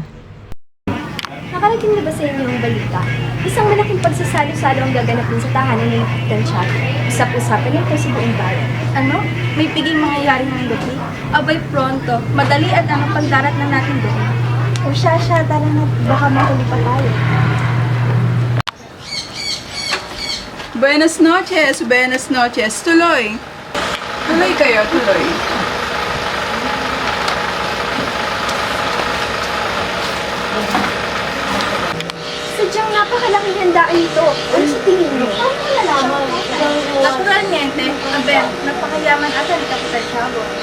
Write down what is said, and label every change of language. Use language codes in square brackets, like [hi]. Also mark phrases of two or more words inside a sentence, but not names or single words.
[tl] Nakarating na ba sa inyo ang balita? Isang malaking pagsasalo-salo ang gaganapin sa tahanan ng Kapitan Tiago. Usap-usapan ito sa buong bayan. Ano? May piging mangyayari ng gabi? Abay pronto, madali at ang pagdarat na natin doon. O siya, tara na, baka mahuli pa tayo. [es] Buenas noches, buenas noches. [tl] Tuloy. Tuloy kayo, tuloy. Sadyang napakalaking handaan ito. Ano sa tingin mo? Paano mo nalaman? Naturalmente, aber, napakayaman ata ni Kapitan Tiago.